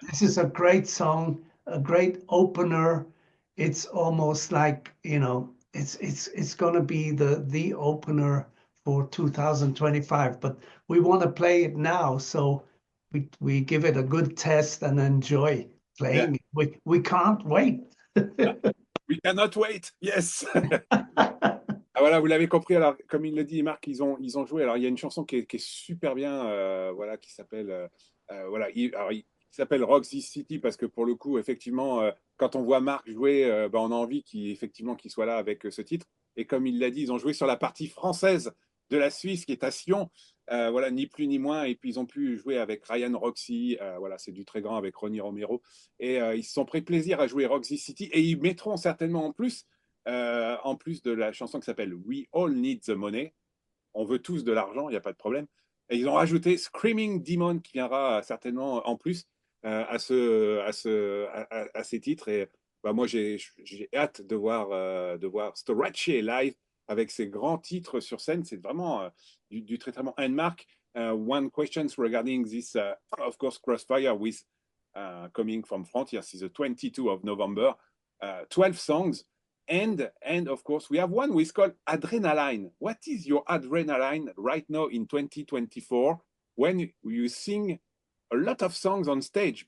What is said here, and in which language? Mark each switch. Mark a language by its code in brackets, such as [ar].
[en] This is a great song, a great opener. It's almost like, you know, it's gonna be the opener for 2025, but we want to play it now, so we give it a good test and enjoy playing it. We can't wait. We cannot wait, yes. [fr] Ah, voilà, vous l'avez compris. Alors, comme il le dit, Marc, ils ont joué. Alors, il y a une chanson qui est super bien, voilà, qui s'appelle, voilà, il s'appelle "Rock This City" parce que pour le coup, effectivement, quand on voit Marc jouer, ben, on a envie qu'il soit là avec ce titre. Et comme il l'a dit, ils ont joué sur la partie française de la Suisse, qui est à Sion. Voilà, ni plus ni moins. Et puis ils ont pu jouer avec Ryan Roxy. Voilà, c'est du très grand avec Ronnie Romero. Et ils se sont pris plaisir à jouer "Rock This City". Et ils mettront certainement en plus de la chanson qui s'appelle "We All Need the Money". On veut tous de l'argent, il n'y a pas de problème. Et ils ont rajouté "Screaming Demon" qui viendra certainement en plus à ces titres. Et bah, moi, j'ai hâte de voir Storace live avec ses grands titres sur scène. C'est vraiment du très très bon. [en] And Mark, one question regarding this, of course, Crossfire with coming from France. Yes, it's the 22 of November, 12 songs. And of course, we have one which is called Adrenaline. What is your adrenaline right now in 2024 when you sing a lot of songs on stage?